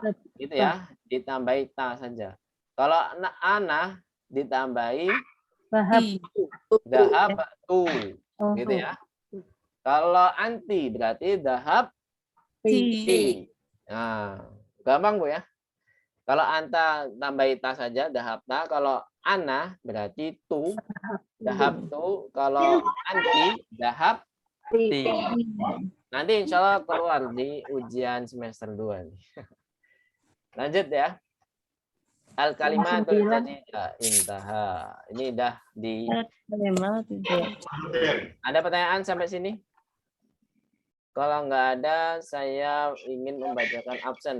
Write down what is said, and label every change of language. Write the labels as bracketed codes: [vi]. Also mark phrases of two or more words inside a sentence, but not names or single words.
[id] Gitu ya, ditambahi ta saja. Kalau ana ditambahi dahab tu. Gitu ya. Kalau anti berarti dahab ti. Nah, gampang, Bu ya. Kalau anta tambahi ta saja dahabta, kalau ana berarti tu, dahab tu, kalau anti dahab ti. Nanti [ar] إن شاء الله [id] keluar di ujian semester 2 nih. Lanjut ya. [ar] الكلمات الجديدة انتهى. [id] Ini dah di Ada pertanyaan sampai sini? Kalau nggak ada, saya ingin membacakan absen.